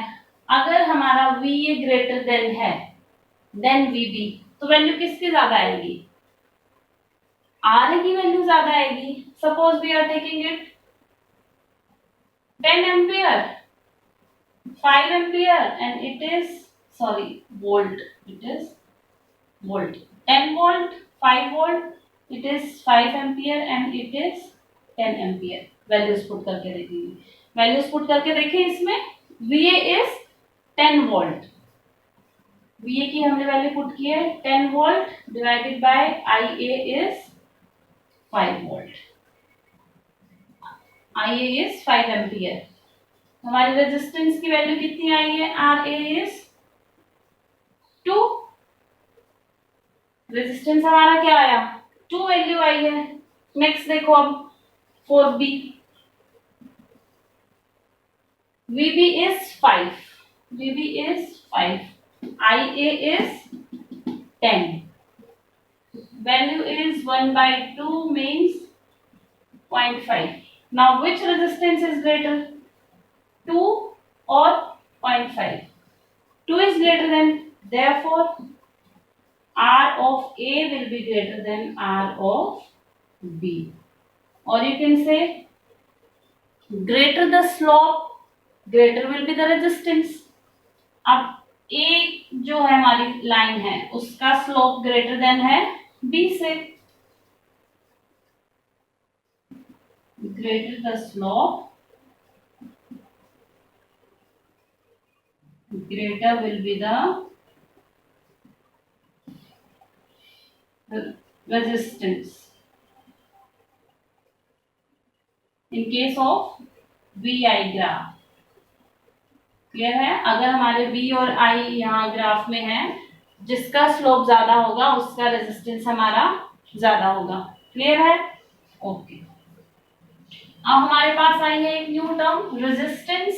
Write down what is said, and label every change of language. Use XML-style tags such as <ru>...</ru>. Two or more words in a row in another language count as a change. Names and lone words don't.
<hi>अगर हमारा VA</hi> <en>greater than</en> <hi>है देन VB, तो वैल्यू किसकी ज्यादा आएगी? RA की वैल्यू ज्यादा आएगी।</hi> <en>suppose we are taking it 10 ampere, 5 ampere and it is volt, it is volt, 10 volt, 5 volt, it is 5 ampere and it is 10 ampere।</en> <hi>वैल्यूज पुट करके देखेंगे, वैल्यूज पुट करके देखें।</hi> <en>इसमें VA is 10 volt,</en> <hi>VA की हमने वैल्यू पुट की है 10 volt</hi> <en>divided by IA is 5 volt, IA is 5 ampere।</en> <hi>हमारी रेजिस्टेंस की वैल्यू कितनी आई है?</hi> <en>RA is 2।</en> <hi>रेजिस्टेंस हमारा क्या आया? 2 वैल्यू आई है। नेक्स्ट देखो अब 4B,</hi> <en>VB is 5, VB is 5, IA is 10, value is 1 by 2 means 0.5। now which resistance is greater, 2 or 0.5? 2 is greater than, therefore R of A will be greater than R of B, or you can say greater the slope, greater will be the resistance।</en> <hi>अब A जो है हमारी लाइन है उसका स्लोप</hi> <en>greater than</en> <hi>है B से,</hi> <en>greater the slope greater will be the resistance in case of VI ग्राफ।</en> <hi>क्लियर है? अगर हमारे V और I यहाँ ग्राफ में है, जिसका स्लोप ज्यादा होगा उसका रेजिस्टेंस हमारा ज्यादा होगा। क्लियर है? ओके। अब हमारे पास आई है एक</hi> <en>new term resistance.</en>